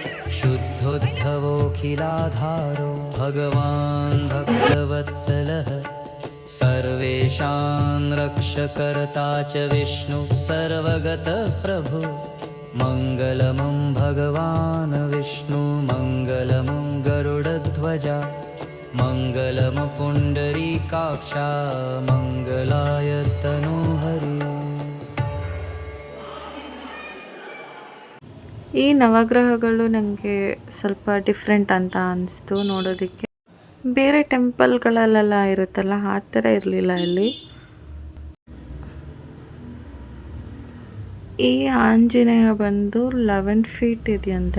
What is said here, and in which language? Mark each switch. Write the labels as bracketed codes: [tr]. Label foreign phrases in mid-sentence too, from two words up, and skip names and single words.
[sa] शुद्धोद्धवोऽखिलाधारो भगवान् भक्तवत्सलः सर्वेषां रक्षकर्ता च विष्णु सर्वगतः प्रभु। मङ्गलमं भगवान् विष्णु मङ्गलमं गरुडध्वजा मङ्गलमपुण्डरीकाक्षा मङ्गलाय तनोहरि। [kn] ಈ ನವಗ್ರಹಗಳು ನನಗೆ ಸ್ವಲ್ಪ ಡಿಫ್ರೆಂಟ್ ಅಂತ ಅನಿಸ್ತು ನೋಡೋದಕ್ಕೆ. ಬೇರೆ ಟೆಂಪಲ್ಗಳಲ್ಲೆಲ್ಲ ಇರುತ್ತಲ್ಲ ಆ ಥರ ಇರಲಿಲ್ಲ ಇಲ್ಲಿ. ಈ ಆಂಜನೇಯ ಬಂದು 11 ಫೀಟ್ ಇದೆಯಂತೆ.